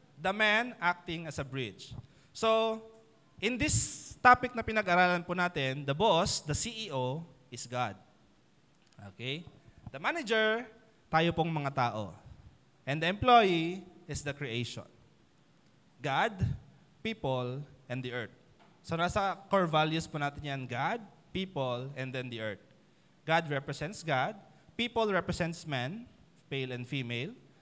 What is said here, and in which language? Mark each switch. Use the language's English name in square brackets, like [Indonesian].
[English] The man acting as a bridge. So, in this topic [Filipino] na pinag-aralan po natin, [English] the boss, the CEO, is God. Okay? [Filipino] The manager, tayo pong mga tao. [English] And the employee is the creation. God, people, and the earth. [Filipino] So, nasa core values po natin yan, God, people, and then the earth. [English] God represents God. People represents men, male and female.